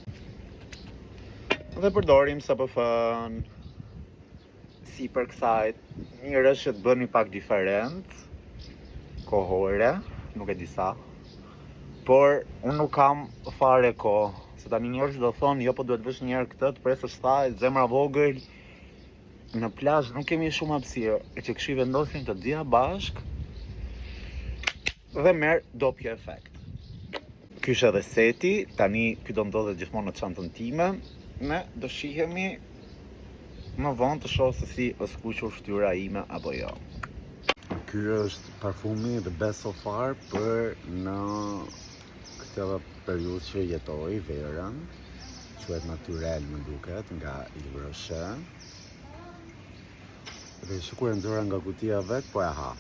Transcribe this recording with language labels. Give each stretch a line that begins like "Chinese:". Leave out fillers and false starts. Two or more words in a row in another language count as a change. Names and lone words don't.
Albanian: Dhe përdorim SPF-n si për kësaj, mirë është që të bëni pak diferent, kohore, nuk e di sa, por unë nuk kam fare kohë, se tani njerëz do thonë, jo po duhet vësh një herë këtë, të presësh thaj, zemra vogël, në plazh nuk kemi shumë hapësirë, e që kështu I vendosin të dyja bashk dhe merr doppio efekt. Ky është edhe seti, tani ky do ndodhet gjithmonë në çantën time, ne do shihemi më vonë të shoh se si është skuqur fytyra ime apo jo. Ky është parfumi
English: the best so far
Albanian: për në këtë periudhë që jetoj, verën, quhet Naturel më duket, nga Yves Rocher. Dhe sikur e nxora nga kutia vet, po e ha.